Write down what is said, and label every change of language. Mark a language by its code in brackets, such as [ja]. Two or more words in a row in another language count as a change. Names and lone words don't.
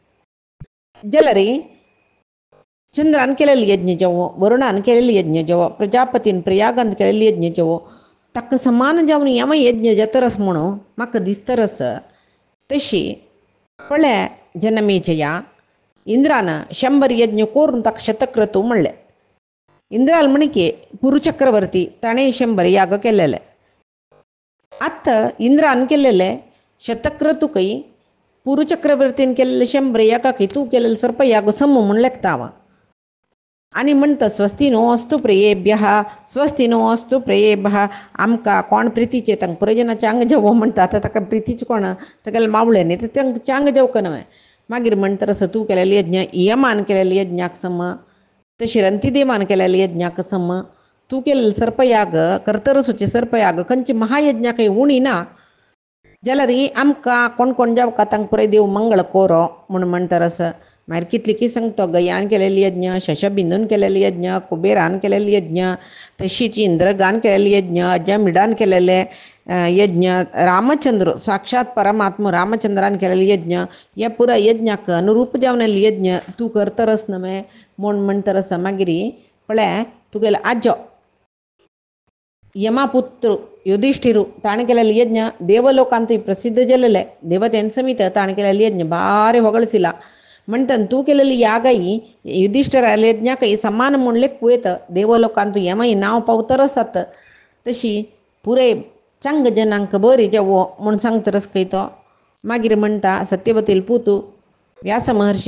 [kok] जलरी चंद्रान केलेले यज्ञ जेवो वरुणान केलेले यज्ञ जेवो प्रजापतीन प्रयागान केलेले यज्ञ जेवो ताका समान जावन हें यज्ञ जातरस म्हणून म्हाका दिसतरस तशी पळय जनमेजया इंद्रान 100 यज्ञ करून ताका शतक्रतू म्हणलें इंद्राल म्हणके पुरुचक्रवर्ती ताणें 100 याग केलेले आत्ता इंद्रान केलेले शतक्रतुकय पुरुचक्रवर्तीन केलेले 100 यागाकय तूं केलेले सर्पयाग सम म्हूण लेखता आनी म्हणटा [sa] स्वस्ती नो अस्तु प्रियेभ्यः स्वस्ती नो अस्तु प्रियेभ्यः [kok] आमकां कोण प्रितीचे तांकां पुरजनाचें आंग जेवो म्हणटा आतां ताका प्रितीचे कोण तागेले मावळे न्ही तांकां आंग जेवक न्हय मागीर म्हणटा तसो तूं केलेले यज्ञ यमान केलेले यज्ञाक सम तशी रंतीदेवान केलेले यज्ञाक सम तूं केलेले सर्पयाग कर्तरसूचे सर्पयाग खंयचे महायज्ञाकय उणी ना जाल्यार आमकां कोण कोण जेवका तांकां पुराय देव मंगळ कोरो म्हूण म्हणटरस मागीर कितली की सांगतो गयान केलेले यज्ञ शशबिंदून केलेले यज्ञ कुबेरान केलेले यज्ञ तशीच इंद्रगान केलेले यज्ञ अजमिडान केलेले यज्ञ रामचंद्र साक्षात परमात्मा रामचंद्रान केलेले यज्ञ या पुरा यज्ञाक अनुरूप जावनेले यज्ञ तूं करतरस न्हय म्हूण म्हणटरस मागीर पळय तुगेलो आजो यमापुत्र युधिष्ठिरू ताणें केलेले यज्ञ देवलोकांतूय प्रसिद्ध जालेले देवतेन समीत ताणें केलेले यज्ञ बारे होगळसिला म्हणटा तूं केलेली यागाई युधिष्ठिराले यज्ञाकय समान म्हूण लेख वयत देवलोकांतू यमय नांव पावतरसात तशी पुरे चांग जनांक बरी जेवो म्हूण सांगतरस खंय तो मागीर म्हणटा सत्यवतील पुतू व्यास महर्षी